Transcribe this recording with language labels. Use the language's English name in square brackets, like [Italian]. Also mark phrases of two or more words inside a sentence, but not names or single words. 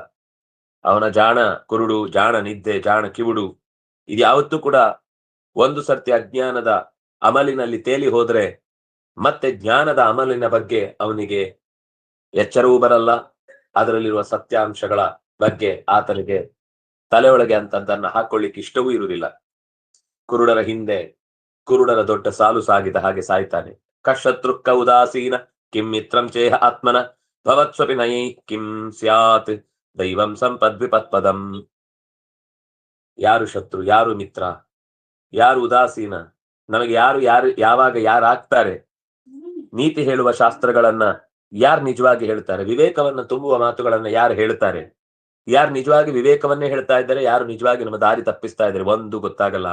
[Kannada] ಅವನ ಜಾಣ ಕುರುಡು, ಜಾಣ ನಿದ್ದೆ, ಜಾಣ ಕಿವುಡು, ಇದು ಯಾವತ್ತೂ ಕೂಡ ಒಂದು ಸರ್ತಿ ಅಜ್ಞಾನದ ಅಮಲಿನಲ್ಲಿ ತೇಲಿ ಹೋದ್ರೆ ಮತ್ತೆ ಜ್ಞಾನದ ಅಮಲಿನ ಬಗ್ಗೆ ಅವನಿಗೆ ಎಚ್ಚರವೂ ಬರಲ್ಲ. ಅದರಲ್ಲಿರುವ ಸತ್ಯಾಂಶಗಳ ಬಗ್ಗೆ ಆತನಿಗೆ ತಲೆಯೊಳಗೆ ಅಂತದ್ದನ್ನ ಹಾಕೊಳ್ಳಿಕ್ಕೆ ಇಷ್ಟವೂ ಇರುವುದಿಲ್ಲ. ಕುರುಡರ ಹಿಂದೆ ಕುರುಡರ ದೊಡ್ಡ ಸಾಲು ಸಾಗಿದ ಹಾಗೆ ಸಾಯ್ತಾನೆ. [Sanskrit] ಕಶತ್ರುಕ್ಕ ಉದಾಸೀನ ಕಿಂ ಮಿತ್ರಂ ಚೇಹ ಆತ್ಮನ ಭವತ್ಸ್ವಪಿ ನಯೈ ಕಿಂ ಸ್ಯಾತ್ ದೈವಂ ಸಂಪದ್ವಿಪತ್ಪದಂ. [Kannada] ಯಾರು ಶತ್ರು, ಯಾರು ಮಿತ್ರ, ಯಾರು ಉದಾಸೀನ, ನಮಗೆ ಯಾವಾಗ ಯಾರಾಗ್ತಾರೆ, ನೀತಿ ಹೇಳುವ ಶಾಸ್ತ್ರಗಳನ್ನ ಯಾರು ನಿಜವಾಗಿ ಹೇಳ್ತಾರೆ, ವಿವೇಕವನ್ನ ತುಂಬುವ ಮಾತುಗಳನ್ನ ಯಾರು ಹೇಳ್ತಾರೆ, ಯಾರು ನಿಜವಾಗಿ ವಿವೇಕವನ್ನೇ ಹೇಳ್ತಾ ಇದ್ದಾರೆ, ಯಾರು ನಿಜವಾಗಿ ನಮ್ಮ ದಾರಿ ತಪ್ಪಿಸ್ತಾ ಇದ್ದಾರೆ, ಒಂದು ಗೊತ್ತಾಗಲ್ಲ.